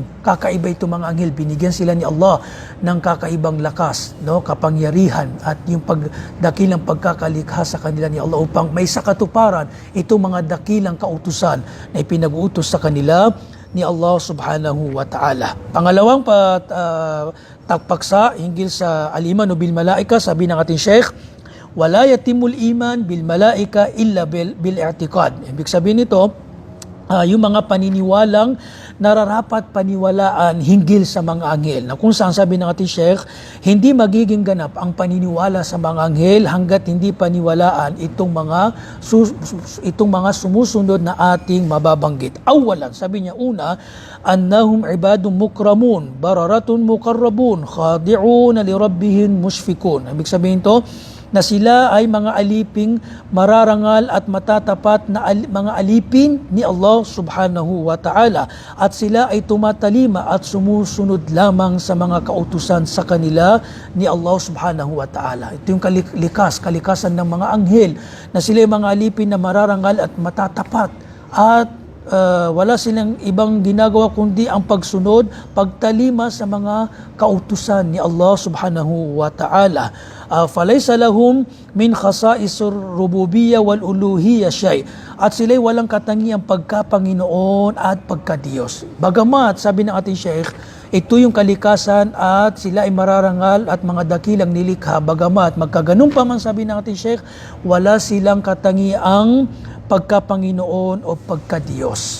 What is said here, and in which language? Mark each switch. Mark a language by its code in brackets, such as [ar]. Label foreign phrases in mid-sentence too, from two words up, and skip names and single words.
[tl] Kakaiba itong mga anghel, binigyan sila ni Allah ng kakaibang lakas, kapangyarihan at yung dakilang pagkakalikha sa kanila ni Allah upang may sakatuparan itong mga dakilang kautusan na ipinag-uutos sa kanila ni Allah [ar] سبحانه وتعالى. [tl] Pangalawang paksa hinggil sa [ar] الإيمان بالملائكة, [tl] sabi ng ating Sheikh, [ar] ولا يتم الإيمان بالملائكة إلا بالاعتقاد. [tl] Ibig sabihin nito, yung mga paniniwalang nararapat paniwalaan hinggil sa mga anghel. Na kung saan sabi ng ating Sheikh, hindi magiging ganap ang paniniwala sa mga anghel hanggat hindi paniwalaan itong mga sumusunod na ating mababanggit. Awalan, sabi niya una, [ar] أنهم عباد مكرمون بررة مقربون خاضعون لربهم مشفقون. [tl] Ibig sabihin to, na sila ay mga aliping mararangal at matatapat na mga alipin ni Allah [ar] سبحانه وتعالى, [tl] at sila ay tumatalima at sumusunod lamang sa mga kautusan sa kanila ni Allah [ar] سبحانه وتعالى. [tl] Ito yung kalikasan ng mga anghel, na sila ay mga alipin na mararangal at matatapat, at wala silang ibang ginagawa kundi ang pagsunod, pagtalima sa mga kautusan ni Allah [ar] سبحانه وتعالى. فليس لهم من خصائص الربوبية والألوهية شيء. [tl] At sila'y walang katangiang pagka-Panginoon at pagka-Diyos. Bagamat, sabi ng ating Sheikh, ito yung kalikasan at sila ay mararangal at mga dakilang nilikha. Bagamat, magkaganun pa man, sabi ng ating Sheikh, wala silang katangiang pagka-Panginoon o pagka-Diyos.